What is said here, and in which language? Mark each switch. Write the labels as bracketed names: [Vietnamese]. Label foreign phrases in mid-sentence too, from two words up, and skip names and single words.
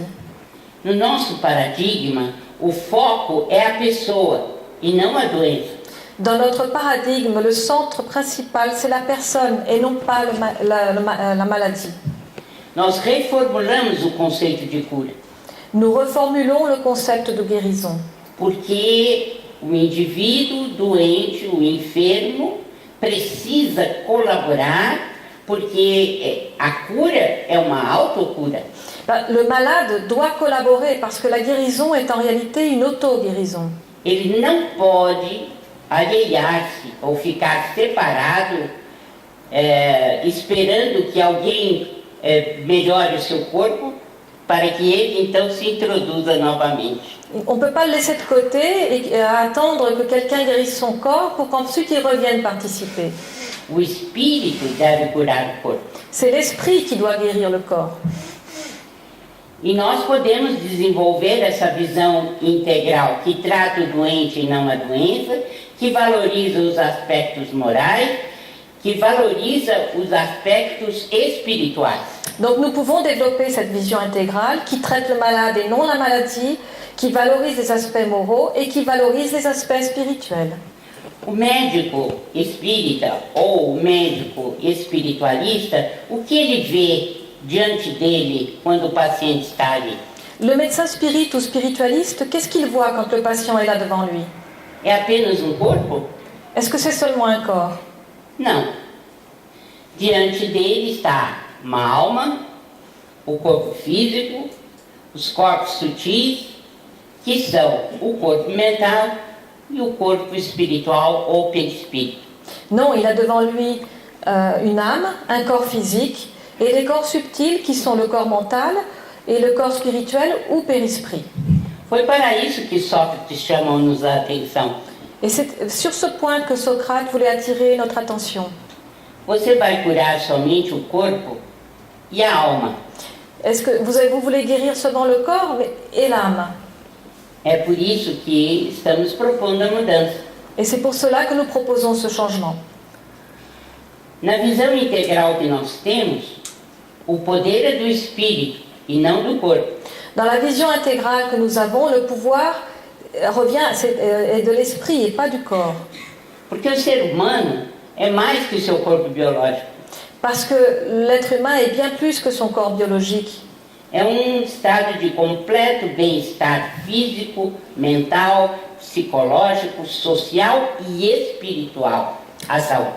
[Portuguese] No nosso paradigma, o foco é a pessoa e não a doença. [French] Dans notre paradigme, le centre principal, c'est la personne et non pas la maladie. [Portuguese] Nós reformulamos o conceito de cura, [French] Nous reformulons le concept de guérison. [Portuguese] porque o indivíduo doente, o enfermo, precisa colaborar, porque a cura é uma autocura. [French] Le malade doit collaborer parce que la guérison est en réalité une auto-guérison. [Portuguese] Ele não pode alhear-se ou ficar separado, esperando que alguém melhore o seu corpo para que ele então se introduza novamente. [French] On ne peut pas le laisser de côté et attendre que quelqu'un guérisse son corps pour qu'ensuite il revienne participer. [Portuguese] O espírito deve curar o corpo. [French] C'est l'esprit qui doit guérir le corps. [Portuguese] E nós podemos desenvolver essa visão integral que trata o doente e não a doença, que valoriza os aspectos morais, que valoriza os aspectos espirituais. [French] Donc nous pouvons développer cette vision intégrale qui traite le malade et non la maladie, qui valorise les aspects moraux et qui valorise les aspects spirituels. [Portuguese] O médico espírita ou o médico espiritualista, o que ele vê diante dele quando o paciente está ali? [French] Le médecin spirit ou spiritualiste, qu'est-ce qu'il voit quand le patient est là devant lui? [Portuguese] É apenas um corpo? [French] Est-ce que c'est seulement un corps? [Portuguese] Não. Diante dele está uma alma, o corpo físico, os corpos sutis, que são o corpo mental e o corpo espiritual ou perispírito. [French] Non, il a devant lui une âme, un corps physique et les corps subtils qui sont le corps mental et le corps spirituel ou périsprit. [Portuguese] Foi para isso que Sócrates chamou-nos a atenção. [French] Et c'est sur ce point que Socrate voulait attirer notre attention. [Portuguese] Você vai curar somente o corpo e a alma. [French] Est-ce que vous voulez guérir seulement le corps et l'âme? [Portuguese] É por isso que estamos propondo a mudança. [French] Et c'est pour cela que nous proposons ce changement. [Portuguese] Na visão integral que nós temos, o poder é do espírito e não do corpo. [French] Dans la vision intégrale que nous avons, le pouvoir est de l'esprit et pas du corps. [Portuguese] Porque o ser humano é mais que o seu corpo biológico. [French] Parce que l'être humain est bien plus que son corps biologique. [Portuguese] É estado de completo bem-estar físico, mental, psicológico, social e espiritual, a saúde.